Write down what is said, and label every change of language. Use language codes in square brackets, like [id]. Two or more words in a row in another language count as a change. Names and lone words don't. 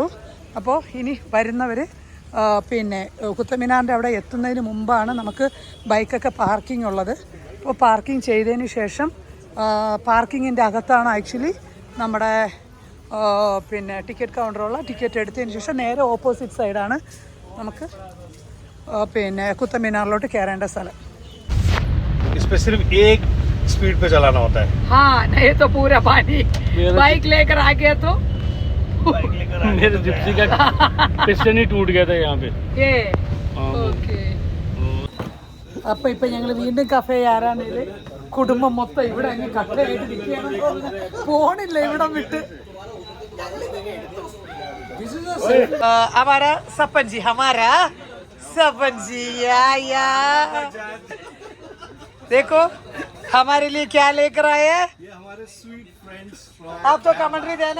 [ml] അപ്പോൾ ഇനി വരുന്നവർ പിന്നെ കുത്തബ് മീനാറിൻ്റെ അവിടെ എത്തുന്നതിന് മുമ്പാണ് നമുക്ക് ബൈക്കൊക്കെ പാർക്കിംഗ് ഉള്ളത്. അപ്പോൾ പാർക്കിംഗ് ചെയ്തതിന് ശേഷം പാർക്കിങ്ങിൻ്റെ അകത്താണ് ആക്ച്വലി നമ്മുടെ പിന്നെ ടിക്കറ്റ് കൗണ്ടറുള്ള. ടിക്കറ്റ് എടുത്തതിന് ശേഷം നേരെ [en] opposite side [ml] നമുക്ക് പിന്നെ കുത്തബ് മീനാറിലോട്ട് കയറേണ്ട സ്ഥലം. [hi] इसपे सिर्फ एक स्पीड पे चलाना होता है. हाँ, नहीं तो पूरा पानी. बाइक लेकर आ गया तो मेरे जिप्सी का पिस्टन ही टूट गया था यहाँ पे. [ml] ഓക്കെ. അപ്പൊ ഇപ്പൊ ഞങ്ങൾ വീണ്ടും കഫേ ആരാനില് കുടുംബം മൊത്തം ഇവിടെ അങ്ങ് കഫയായിട്ട് നിൽക്കുകയാണ്. പോണില്ല ഇവിടം വിട്ട്. [hi] हमारा सपन जी, हमारा सपन जी या देखो हमारे लिए क्या लेकर आए हैं. ये हमारे [en] sweet friends [hi] आप तो कमेंट्री देना.